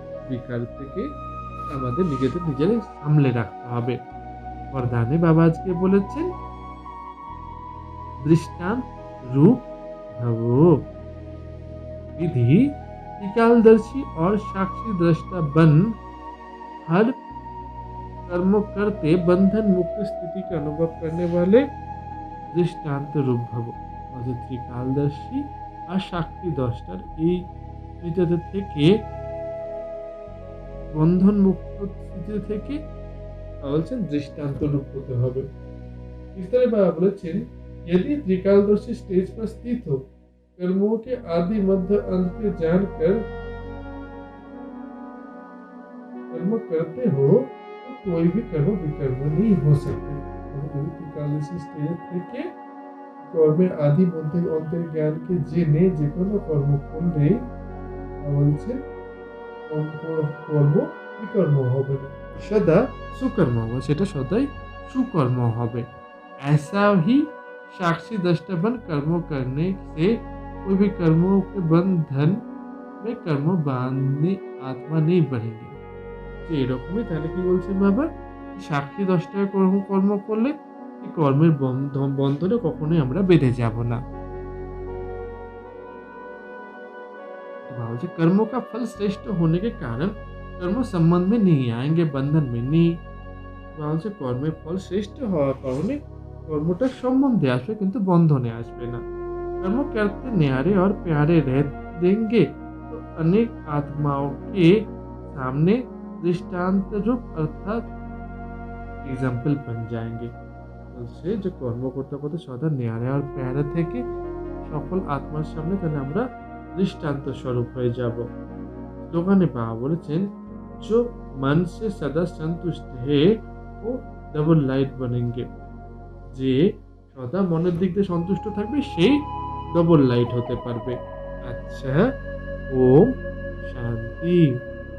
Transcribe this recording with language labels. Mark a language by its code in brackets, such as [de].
[bn] বিকার থেকে আমাদের নিজেদের সামলে রাখতে হবে। বরদানে বাবা আজকে বলেছেন [hi] दृष्टांत रूप भवो। विधि त्रिकालदर्शी और साक्षी दृष्टा बन हर कर्म करते बंधन मुक्त स्थिति का अनुभव करने वाले दृष्टांत रूप भव। [bn] ত্রিকালদর্শী আর সাক্ষী দ্রষ্টার এই দুইটাতে থেকে বন্ধন মুক্ত স্থিতি থেকে বলছেন দৃষ্টান্ত রূপ হতে হবে। [hi] इसलिए बाबा बोलेছেন यदि त्रिकालदर्शी स्टेज पर स्थित हो कर्मों के आदि मध्य अंत के जानकर कर्म करते हो तो कोई भी कर्म विकर्म नहीं हो सकते। त्रिकालदर्शी स्टेज [bn] থেকে কর্মের আদি মধ্যে অন্তের জ্ঞানকে জেনে যে কোনো কর্ম করলে বলছে কর্ম বিকর্ম হবে না, সদা সুকর্ম হবে, সেটা সদাই সুকর্ম হবে। [hi] ऐसा ही साक्षी दृष्टा बन कर्मों करने से कोई भी कर्मों के बंधन में कर्म बांधने आत्मा नहीं बढ़ेंगे। [bn] যে এরকমই তাহলে কি বলছেন বাবা? সাক্ষী দশটায় কর্ম করলে এই কর্মের বন্ধনে কখনোই আমরা বেঁধে যাব না। [hi] भाव कर्मों का फल श्रेष्ठ होने के कारण कर्म संबंध में नहीं आएंगे, बंधन में नहीं। भाव से [bn] कर्मेर फल श्रेष्ठ হওয়ার কারণে কর্মটা সম্বন্ধে আসবে কিন্তু বন্ধনে আসবে না। [hi] कर्म करते न्यारे और प्यारे रह देंगे तो अनेक आत्माओं के सामने दृष्टांत रूप अर्थात एग्जाम्पल बन जाएंगे। [bn] বলছে যে কর্ম করতে করতে সদা ন্যারে আর প্যারা থেকে সকল আত্মার সামনে তাহলে আমরা [hi] दृष्टांत स्वरूप [bn] হয়ে যাব। দোকানে বাবা বলেছেন [hi] जो मन से सदा संतुष्ट है वो डबल लाइट बनेंगे। [bn] যে সদা মনের দিক দিয়ে সন্তুষ্ট থাকবে সেই ডবল লাইট হতে পারবে। আচ্ছা, ওম শান্তি।